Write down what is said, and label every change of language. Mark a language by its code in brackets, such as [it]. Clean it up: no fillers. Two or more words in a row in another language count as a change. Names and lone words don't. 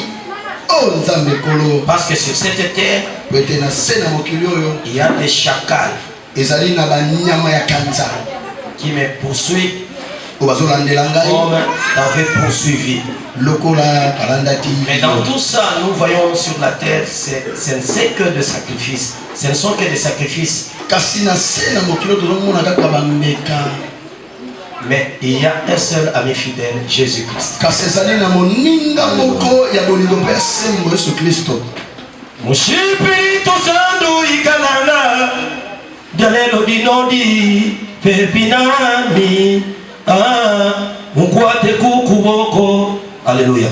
[fr] Parce que sur cette terre, il y a des chacals qui me poursuivent comme t'avais poursuivi. Mais dans tout ça, nous voyons sur la terre, ce ne sont que des sacrifices. Ce ne sont que des sacrifices. Mais il y a un seul ami fidèle, Jésus-Christ. [lua] Mushipirito sandu ikalana Galelo dinodi Pepinami Mkwate kukuboko Alléluia.